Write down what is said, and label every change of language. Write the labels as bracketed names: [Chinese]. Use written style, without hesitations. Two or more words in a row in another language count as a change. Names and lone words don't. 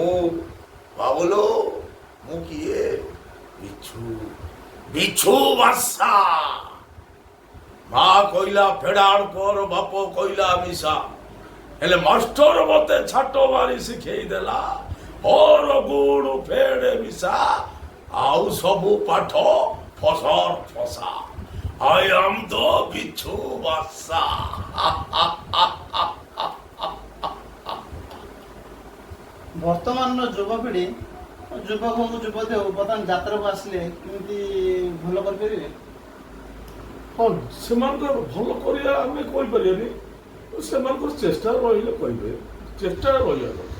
[Odia] ବାବୁଲୋ ମୁଁ କିଏ ବିଛୁ ବିଛୁ ବାସା ମା କହିଲା ଫେଡାड़ କର ବାପ କହିଲା ମିଶା ହେଲେ ମାଷ୍ଟର ମତେ ଛାଟ ମାରି ଶିଖେଇ ଦେଲା ହର ଗୁଡୁ ଫେଡେ ମିଶା ଆଉ ସବୁ ପାଠ ଫସର ଫସା [English] I am the [Odia] ବିଛୁ ବାସା ବର୍ତ୍ତମାନର ଯୁବପିଢ଼ି ଯୁବକ ହଉ ଯୁବତୀ ହଉ ବର୍ତ୍ତମାନ ଯାତ୍ରାକୁ ଆସିଲେ କେମିତି ଭଲ କରିପାରିବେ? ହଁ ସେମାନଙ୍କର ଭଲ କରିବା ଆମେ କହିପାରିବାନି ସେମାନଙ୍କର ଚେଷ୍ଟା ରହିଲେ କହିବେ ଚେଷ୍ଟା ରହିବା ଦରକାର